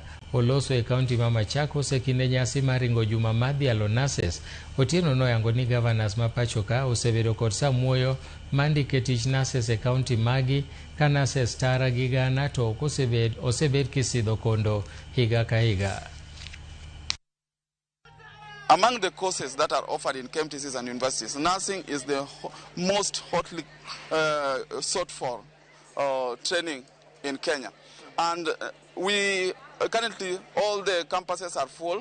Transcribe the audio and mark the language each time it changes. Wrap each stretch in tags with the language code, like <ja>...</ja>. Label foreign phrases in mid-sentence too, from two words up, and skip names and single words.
<luo>Oloso e kaunti ma Machakos e kinde nyasi mar ringo juma mar dhialo nases. Otieno noyango ni gavanas ma pachoka osebedo kod samuoyo mandike tich nases e kaunti magi ka nases tara gi gana to osebed kisidho kondo higa ka higa.</luo> <en>Among the courses that are offered in KMTCs and universities, nursing is the most hotly sought for training in Kenya. And we currently, all the campuses are full.</en>